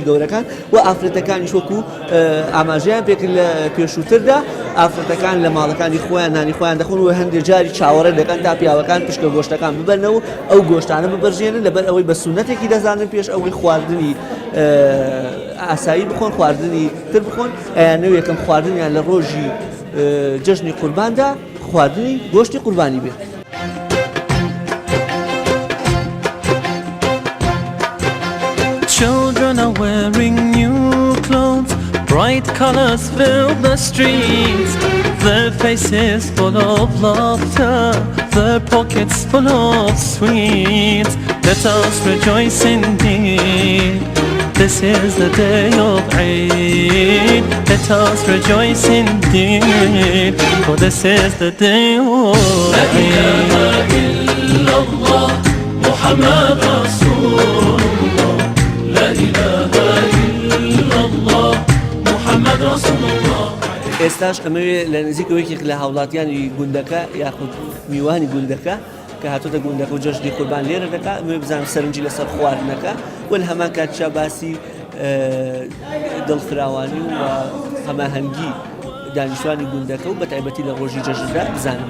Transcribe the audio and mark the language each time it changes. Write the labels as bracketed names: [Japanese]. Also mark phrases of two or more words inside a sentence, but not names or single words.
[Central Kurdish] گەورەکان و ئافرەتەکانیش وەکو ئاماژەیان پێکرد لە پێشووتردا ئافرەتەکان لە ماڵەکانی خۆیان نانی خۆیان دەخۆن و هەندێک جاری چاوەڕێ دەکەن تا پیاوەکان پشکە گۆشتەکان ببەرنەوە ئەو گۆشتانە ببەرژێنن لەبەر ئەوەی بە سونەتێکی دەزانن پێش ئەوەی خواردنی ئاسایی بخۆن خواردنی تر بخۆن ئەیانەوە یەکەم خواردنیان لە ڕۆژی جەژنی قورباندا خواردنی گۆشتی قوربانی بێت. [English] Children are wearing new clothes, bright colors fill the streets, their faces full of laughter, their pockets full of sweets. Let us rejoice indeed, this is the day of Eid. Let us rejoice indeed, for this is the day of Eid. [Arabic] لا إله إلا الله محمد رسول الله لا إله إلا الله محمد رسول الله. [Central Kurdish] ئێستاش ئەمەوێ لە نزیکەوەیەک لە هاوڵاتیانی گوندەکە یاخود میوانی گوندەکە کە هاتوۆتە گوندەکە و جەژنی قوربان لێرە دەکات ئەمەوێ بزانم سەرنجی لەسەر خواردنەکە و لە هەمان کاتیشا باسی دڵفراوانی و هەماهەنگی دانیشتوانی گوندەکە و بە تایبەتی لە ڕۆژی جەژندا بزانم.